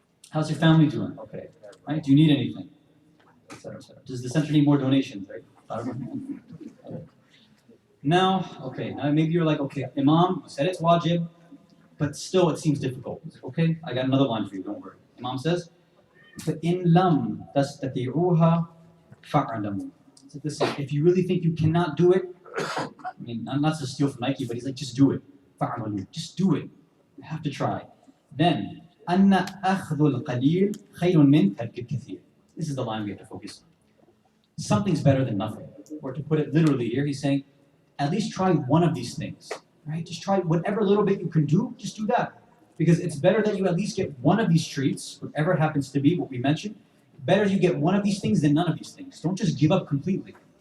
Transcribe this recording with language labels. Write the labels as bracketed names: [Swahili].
[English] How's your family doing? Okay, right? Do you need anything? Et cetera, et cetera. Does the center need more donations, right? Now, okay, now maybe you're like, okay, Imam said it's wajib, but still it seems difficult. Okay, I got another line for you, don't worry. [Arabic] Imam says, فَإِن لَمْ تَسْتَطِعُوهَا فَاعْلَمُوا. [English] So listen, if you really think you cannot do it, I mean, I'm not to steal from Nike, but he's like, just do it. [Arabic] فَاعْلَمُوا. [English] Just do it. You have to try. [Arabic] Then, أَنَّ أَخْذُ الْقَلِيلِ خَيْرٌ مِنْ تَرْكِ الْكَثِيرِ. [English] This is the line we have to focus on. Something's better than nothing. Or to put it literally here, he's saying, at least try one of these things, right? Just try whatever little bit you can do, just do that. Because it's better that you at least get one of these traits, whatever it happens to be, what we mentioned. Better you get one of these things than none of these things. Don't just give up completely.